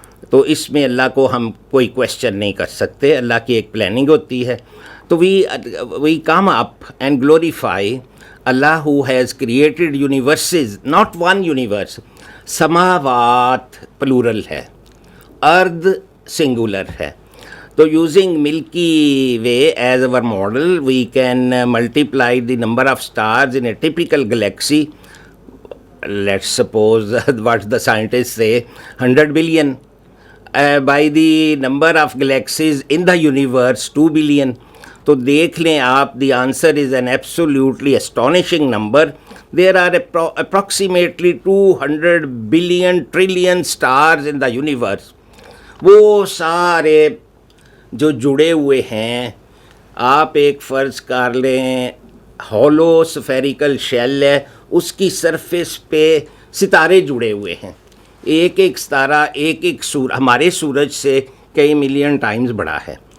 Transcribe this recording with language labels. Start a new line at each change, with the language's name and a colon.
Urdu: تو اس میں اللہ کو ہم کوئی کویسچن نہیں کر سکتے, اللہ کی ایک پلاننگ ہوتی ہے.
English: تو we come up and glorify اللہ who has created universes, not one universe.
Urdu: سماوات پلورل ہے, ارض سنگولر ہے.
English: تو using Milky Way as our model, we can multiply the number of stars in a typical galaxy. Let's suppose what the scientists say 100 billion. By the number of galaxies in the universe 2 billion. تو دیکھ لیں آپ, the answer is an absolutely astonishing number. There are approximately 200 billion trillion stars in the universe.
Urdu: وہ سارے جو جڑے ہوئے ہیں, آپ ایک فرض کر لیں ہولو سفیریکل شیل ہے, اس کی سرفیس پہ ستارے جڑے ہوئے ہیں. ایک ستارہ ایک ہمارے سورج سے کئی ملین ٹائمز بڑا ہے.